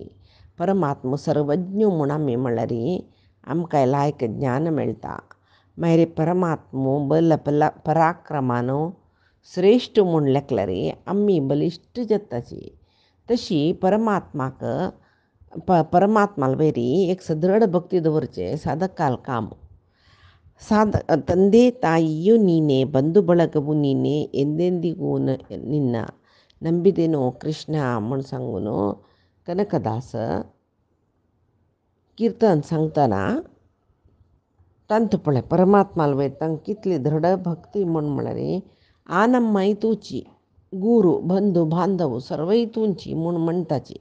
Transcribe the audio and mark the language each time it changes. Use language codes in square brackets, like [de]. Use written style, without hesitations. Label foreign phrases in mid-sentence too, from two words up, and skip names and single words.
[kok] परमात्मा सर्वज्ञ म्हूण आमी म्हळ्यार आमकां लायक ज्ञान मेळटा. मागीर परमात्मो बल पराक्रमान श्रेश्ठ म्हूण लेखल्यार आमी बलिश्ट जाताची. तशी परमात्माक परमात्माला वेरी एक सदृढ भक्ती दवरचे साधकाल काम. [kn] ತಂದೆ ತಾಯಿಯು ನೀನೆ ಬಂಧು ಬಳಗವು ನೀನೆ ಎಂದೆಂದಿಗೂ ನಿನ್ನ ನಂಬಿದೆನೋ ಕೃಷ್ಣ [kok] म्हूण सांगून कनकदास कीर्तन सांगतना तांत पळय परमात्माला वेरी तांकां कितली दृढ भक्ती म्हळ्यार आनम्माय तुची गुरू बंधू बांधव सर्वय तुंची म्हूण म्हणटाची.